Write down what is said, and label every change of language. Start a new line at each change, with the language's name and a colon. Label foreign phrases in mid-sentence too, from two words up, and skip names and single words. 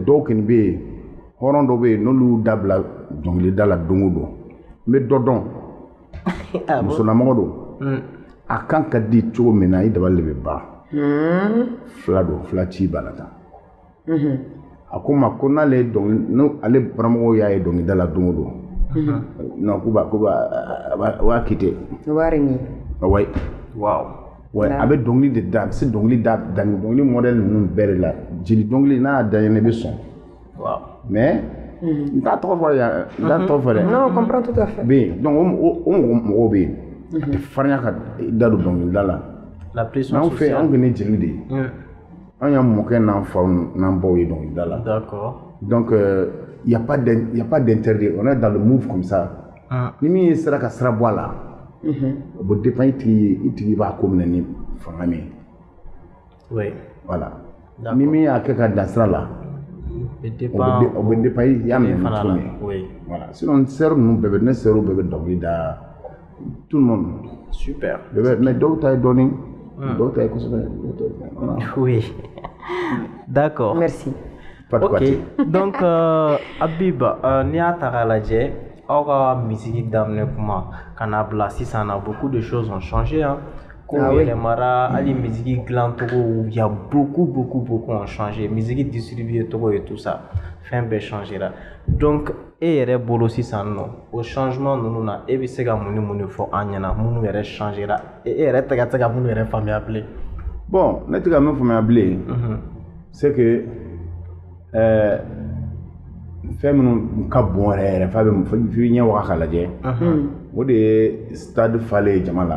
Bambara: dɔw kɔni bɛ yen hɔrɔn dɔw bɛ yen n'olu dabila dɔnkilida la don o don n bɛ dɔ dɔn musolamɔgɔ don a kan ka di cogo min na i dabali de bɛ ban fila ci b'a la tan a ko n ma ko n'ale baramɔgɔw y'a ye dɔnkilida la don o don non k'u b'a kite ouais a bɛ dɔnkili de da a bɛ se dɔnkili da dɔnkili modèle ninnu bɛɛ de la jeli dɔnkili n'a y'a da yen ne bɛ sɔn mais n t'a tɔgɔ fɔ yan n t'a tɔgɔ fɔ dɛ
French: non on comprend tout à fait
Bambara: bɛ donc o mɔgɔw bɛ yen a tɛ farinya ka da don dɔnkilida la anw fɛ anw kɔni ye jeli de ye an y'an mɔkɛ n'an faw n'an baw ye dɔnkilida la
French: donc il y a pas d'interdit on est dans le move comme ça
Bambara: ni min sera ka sira bɔ a la o bɛ dépend i tigi b'a ko minɛ ni fanga min ye voilà ni min y'a kɛ ka dan sira la o bɛ dépend i y'a minɛ ni cogo min voilà sinon sɛriw ninnu bɛɛ bɛ ne sɛriw bɛɛ bɛ dɔnkili da
French: tout le monde super
Bambara: mais dɔw ta ye dɔɔni dɔw ta ye kosɛbɛ
French: oui d'accord merci
Bambara: ok donc Habib n'i y'a ta k'a lajɛ aw ka misiki daminɛ kuma ka n'a bila sisan na
French: beaucoup de choses ont changé hein
Bambara: kow yɛlɛmara hali misiki dilan cogo
French: il y a beaucoup ont changé
Bambara: misiki distribuer cogo
French: et tout ça
Bambara: fɛn bɛɛ changera donc e yɛrɛ bolo sisan nɔ o changement ninnu na e bɛ se ka mun ni fɔ an ɲɛna minnu yɛrɛ changera e yɛrɛ tɛ ka se ka minnu yɛrɛ faamuya bilen bon ne tɛ ka min faamuya bilen
French: c'est que
Bambara: fɛn minnu ka bon yɛrɛ f'a bɛ f'i ɲɛ waga k'a lajɛ o de ye stade falen jama la